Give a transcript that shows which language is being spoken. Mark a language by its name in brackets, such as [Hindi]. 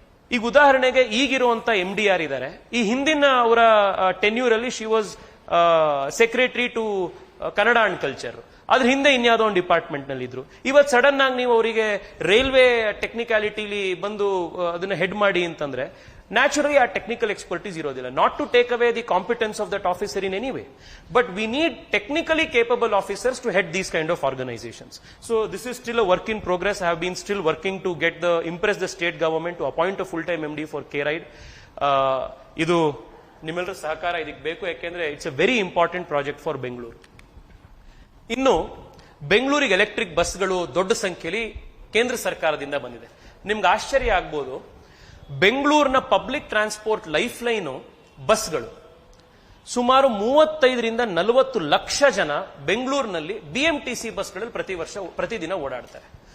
[Kannada] ಈಗ ಉದಾಹರಣೆಗೆ ಈಗಿರುವಂತ MD ಇದ್ದಾರೆ, ಈ ಹಿಂದಿನ ಅವರ ಟೆನ್ಯೂರ್ ಅಲ್ಲಿ [English] she was secretary to Kannada and culture, [Kannada] ಅದ್ರ ಹಿಂದೆ ಇನ್ಯಾವುದೋ ಒಂದು ಡಿಪಾರ್ಟ್ಮೆಂಟ್ ನಲ್ಲಿ ಇದ್ರು. ಇವತ್ತು ಸಡನ್ ಆಗಿ ನೀವು ಅವರಿಗೆ ರೈಲ್ವೆ ಟೆಕ್ನಿಕ್ಯಾಲಿಟಿಲಿ ಬಂದು ಅದನ್ನ ಹೆಡ್ ಮಾಡಿ ಅಂತಂದ್ರೆ [English] Naturally ಆ technical expertise ಇರೋದಿಲ್ಲ. Not to take away the competence of that officer in any way, but we need technically capable officers to head these kind of organizations. So this is still a work in progress. I have been still working to impress the state government to appoint a full-time MD for K-Ride. [Kannada] ಇದು ನಿಮ್ಮೆಲ್ಲರ ಸಹಕಾರ ಇದಕ್ಕೆ ಬೇಕು, ಯಾಕೆಂದ್ರೆ [English] It's a very important project for Bengaluru. [Kannada] ಇನ್ನು ಬೆಂಗಳೂರಿಗೆ electric ಬಸ್ಗಳು ದೊಡ್ಡ ಸಂಖ್ಯೆಯಲ್ಲಿ ಕೇಂದ್ರ ಸರ್ಕಾರದಿಂದ ಬಂದಿದೆ. ನಿಮ್ಗೆ ಆಶ್ಚರ್ಯ ಆಗ್ಬೋದು, ಬೆಂಗಳೂರಿನ ಪಬ್ಲಿಕ್ ಟ್ರಾನ್ಸ್ಪೋರ್ಟ್ ಲೈಫ್ ಲೈನು ಬಸ್ಗಳು ಸುಮಾರು 35-40 ಲಕ್ಷ ಜನ ಬೆಂಗಳೂರಿನಲ್ಲಿ BMTC ಬಸ್ಗಳಲ್ಲಿ ಪ್ರತಿದಿನ ಓಡಾಡ್ತಾರೆ.